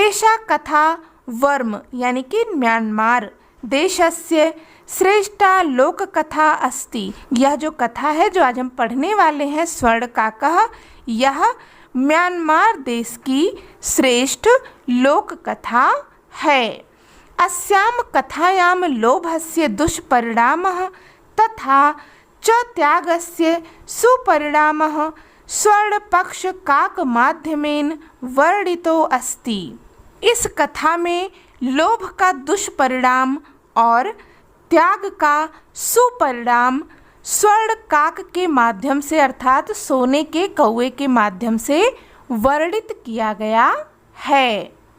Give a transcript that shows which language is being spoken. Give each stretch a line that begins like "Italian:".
Sanskrit: एषा कथा वर्म यानी कि म्यांमार देशस्य श्रेष्ठा लोक कथा अस्ति।
Hindi: यह जो कथा है जो आज हम पढ़ने वाले हैं स्वर्ण काकः, यह म्यांमार देश की श्रेष्ठ लोक कथा है।
Sanskrit: अस्याम कथायां लोभस्य दुष्परिणामः तथा च त्यागस्य सुपरिणामः स्वर्णपक्ष काक माध्यमेन वर्णितो अस्ति।
Hindi: इस कथा में लोभ का दुष्परिणाम और त्याग का सुपरिणाम स्वर्ण काक के माध्यम से अर्थात सोने के कौवे के माध्यम से वर्णित किया गया है।